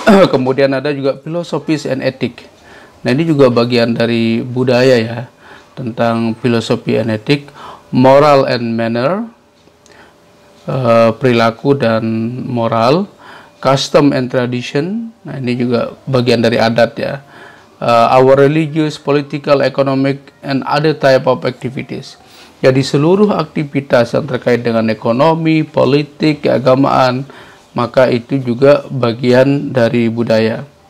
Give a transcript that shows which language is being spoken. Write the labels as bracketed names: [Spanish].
[Indonesian] Kemudian ada juga filosofis and etik. Nah, ini juga bagian dari budaya, ya, tentang filosofi and etik, [English] moral and manner, [Indonesian] perilaku dan moral, [English] custom and tradition. [Indonesian] Nah, ini juga bagian dari adat, ya. [English] our religious, political, economic, and other type of activities. [Indonesian] Jadi seluruh aktivitas yang terkait dengan ekonomi, politik, keagamaan, maka itu juga bagian dari budaya.